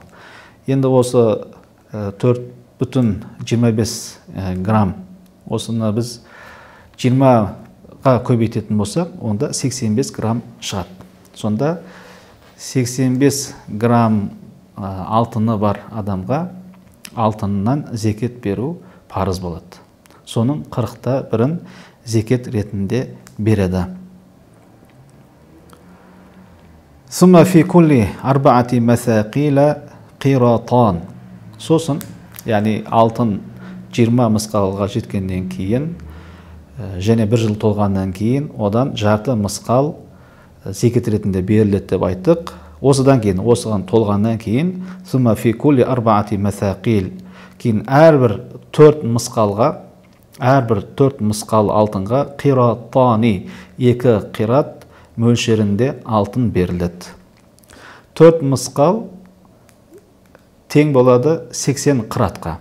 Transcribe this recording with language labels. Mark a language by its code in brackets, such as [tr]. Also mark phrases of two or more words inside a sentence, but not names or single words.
[kk] Енді осы 4,25 грамм, осыны біз 20-ға көбейтетін болсақ, онда 85 грамм шығады. Сонда 85 грамм алтыны бар адамға алтыннан зекет беру парыз болады. Соның 40-та бірін зекет ретінде береді. [ar] ثم في كل 4 مثاقيل قيراطان. [kk] Сосын, яғни алтын 20 мысқалға жеткеннен кейін, және 1 жыл толғаннан кейін, одан жарты мысқал зекет ретінде беріледі деп айттық. Осыдан кейін, осыған толғаннан кейін, [ar] ثم في كل 4 مثاقيل, [kk] кейін әрбір 4 мысқал алтынға қиратани, 2 қират мөлшерінде алтын беріледі. 4 мысқал тең болады 80 қиратқа.